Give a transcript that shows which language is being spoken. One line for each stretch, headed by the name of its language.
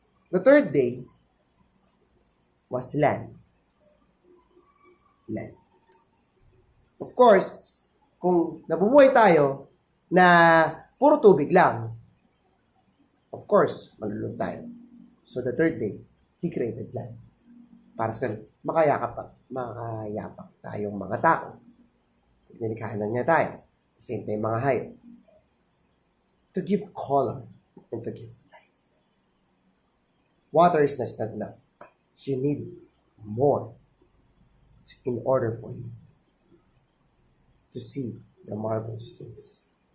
English: The third day was land. Land.
Filipino: Of course, kung nabubuhay tayo na puro tubig lang, of course, malulog tayo.
English: So the third day, He created land.
Filipino: Para sa ganun, makayapak tayong mga tao. Nilikhanan niya tayo. Same time mga hayop.
English: To give color and to give life. Water is not enough. You need more in order for you to see the marvelous things.